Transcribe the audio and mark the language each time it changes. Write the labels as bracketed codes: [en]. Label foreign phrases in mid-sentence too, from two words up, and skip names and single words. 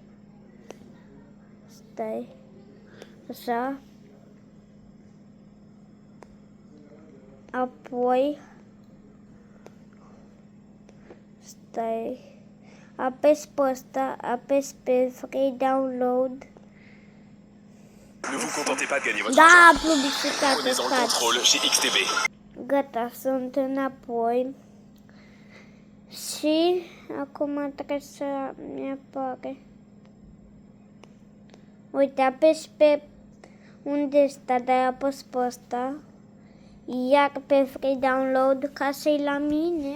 [ro] Stai. Așa. Apoi. Stai. Apes pe ăsta, apes pe [en] Free Download. [fr] Ne vous contentez pas de gagner votre [ro] Da, [fr] argent. [ro] publicitate, [fr] Prenez-en le contrôle chez XTB. [ro] Gata, sunt înapoi. Și acum trebuie să mi-apare. Uite, apesi pe unde sta, dar apăs pe ăsta. Iar pe [en] Free Download [ro] ca să-i la mine.